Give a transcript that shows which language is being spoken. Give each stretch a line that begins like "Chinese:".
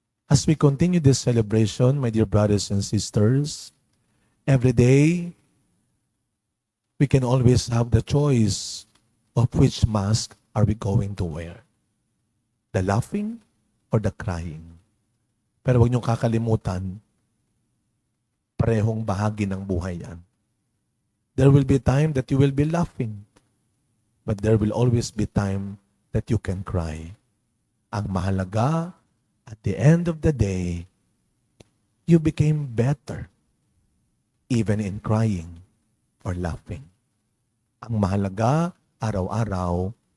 English: As we continue this celebration, my dear brothers and sisters, every day, we can always have the choice of which mask are we going to wear. The laughing or the crying.
Filipino: Pero huwag niyong kakalimutan, parehong bahagi ng buhay yan.
English: There will be time that you will be laughing, but there will always be time that you can cry.
Filipino: Ang mahalaga,
English: at the end of the day, you became better, even in crying or laughing.
Filipino: Ang mahalaga, araw-araw,